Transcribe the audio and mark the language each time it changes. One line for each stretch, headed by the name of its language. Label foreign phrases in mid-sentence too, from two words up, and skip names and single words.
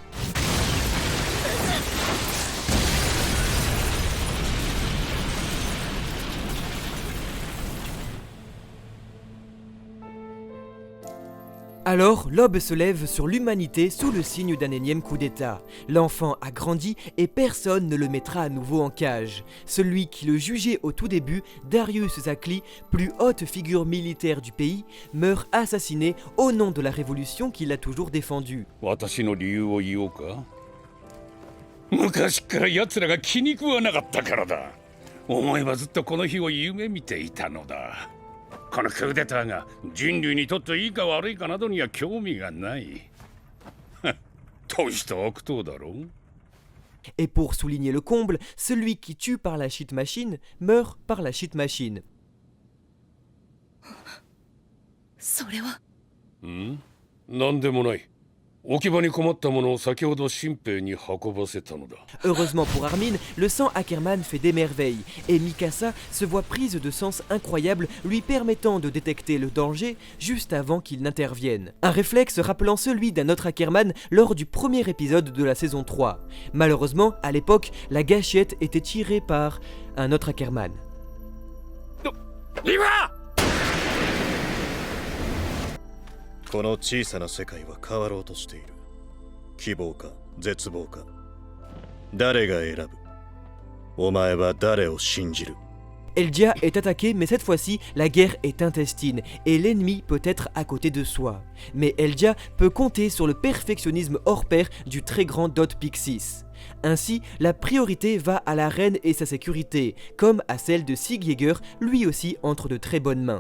French: Alors, l'aube se lève sur l'humanité sous le signe d'un énième coup d'état. L'enfant a grandi et personne ne le mettra à nouveau en cage. Celui qui le jugeait au tout début, Darius Zakli, plus haute figure militaire du pays, meurt assassiné au nom de la révolution qu'il a toujours défendue.
Japanese: 私の理由を言おうか。昔から奴らが気に食わなかったからだ。思えばずっとこの日を夢見ていたのだ。このクーデターが人類にとっていいか悪いかなどには興味がない。とした悪党だろう。
French: Et pour souligner le comble, celui qui tue par la
English: shit machine
French: meurt par la
English: shit machine.
Japanese: それは。なんでもない。置き場に困ったものを先ほど新兵に運ばせたのだ。
French: Heureusement pour Armin, le sang Ackerman fait des merveilles, et Mikasa se voit prise de sens incroyable lui permettant de détecter le danger juste avant qu'il n'intervienne. Un réflexe rappelant celui d'un autre Ackerman lors du premier épisode de la saison 3. Malheureusement, à l'époque, la gâchette était tirée par un autre Ackerman.
Japanese: この小さな世界は変わろうとしている。希望か絶望か、誰が選ぶ？お前は誰を信じる？
French: Eldia est attaquée, mais cette fois-ci, la guerre est intestine et l'ennemi peut être à côté de soi. Mais Eldia peut compter sur le perfectionnisme hors pair du très grand Dot Pixis. Ainsi, la priorité va à la reine et sa sécurité, comme à celle de Sig Yeager, lui aussi entre de très bonnes mains.